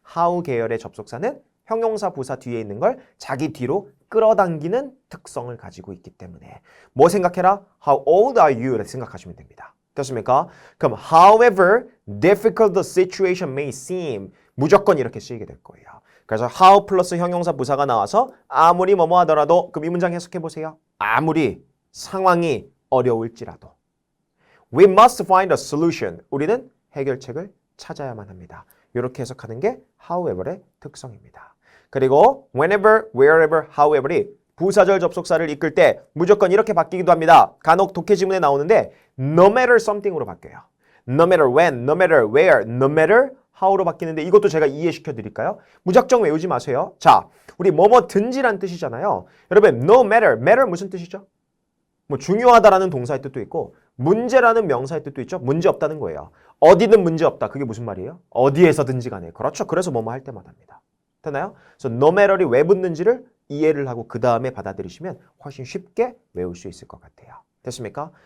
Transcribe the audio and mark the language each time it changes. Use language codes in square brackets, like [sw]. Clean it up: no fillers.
[ko] how 계열의 접속사는 형용사 부사 뒤에 있는 걸 자기 뒤로 끌어당기는 특성을 가지고 있기 때문에 뭐 생각해라? [en] How old are you? [ko] 이렇게 생각하시면 됩니다. 됐습니까? 그럼 [en] however difficult the situation may seem [ko] 무조건 이렇게 쓰이게 될 거예요. 그래서 how 플러스 형용사 부사가 나와서 아무리 뭐뭐 하더라도 그럼 이 문장 해석해 보세요. 아무리 상황이 어려울지라도 [en] We must find a solution. [ko] 우리는 해결책을 찾아야만 합니다. 이렇게 해석하는 게 however의 특성입니다. 그리고 whenever, wherever, however이 부사절 접속사를 이끌 때 무조건 이렇게 바뀌기도 합니다. 간혹 독해 지문에 나오는데 [en] no matter something [ko] 으로 바뀌어요. [en] No matter when, no matter where, no matter how로 [ko] 바뀌는데 이것도 제가 이해시켜 드릴까요? 무작정 외우지 마세요. 자, 우리 뭐뭐든지란 뜻이잖아요. 여러분 no matter, matter 무슨 뜻이죠? 뭐 중요하다라는 동사의 뜻도 있고 문제라는 명사의 뜻도 있죠. 문제 없다는 거예요. 어디든 문제 없다. 그게 무슨 말이에요? 어디에서든지 간에. 그렇죠. 그래서 뭐뭐 할 때마다 합니다. 되나요? 그래서 no matter이 왜 붙는지를 이해를 하고 그 다음에 받아들이시면 훨씬 쉽게 외울 수 있을 것 같아요. 됐습니까?